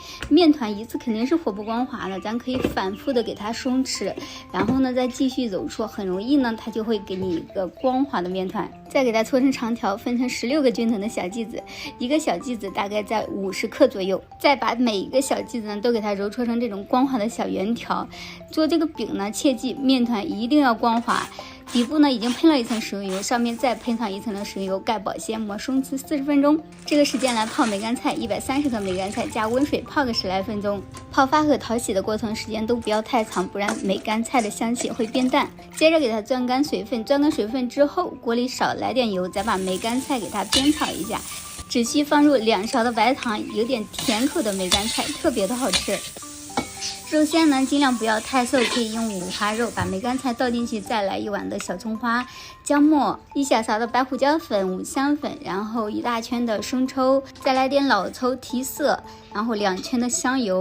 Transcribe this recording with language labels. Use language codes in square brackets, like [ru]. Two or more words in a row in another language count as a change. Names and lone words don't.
[zh] 面团一次肯定是和不光滑的，咱可以反复的给它松弛，然后呢再继續揉搓，很容易呢它就会给你一个光滑的面团。再给它搓成长条，分成16个均等的小剂子，一个小剂子大概在50克左右。再把每一個小劑子呢都給它揉搓成這種光滑的小圓條。做這個餅呢，切記面團一定要光滑。底部呢已經噴了一層食用油，上面再噴上一層的食用油，蓋保鮮膜，鬆弛40分鐘。這個時間來泡梅乾菜，130克梅乾菜加溫水泡個10來分鐘。泡發和淘洗的過程時間都不要太長，不然梅乾菜的香氣會變淡。接着給它攥乾水分，攥乾水分之後，鍋裡少來點油，再把梅乾菜給它煸炒一下，只需放入2勺的白糖，有點甜口的梅乾菜，特別的好吃。肉餡呢盡量不要太瘦，可以用五花肉。把梅乾菜倒進去，再來1碗的小蔥花、薑末、1小勺的白胡椒粉、五香粉，然後1大圈的生抽，再來點老抽提色，然後2圈的香油。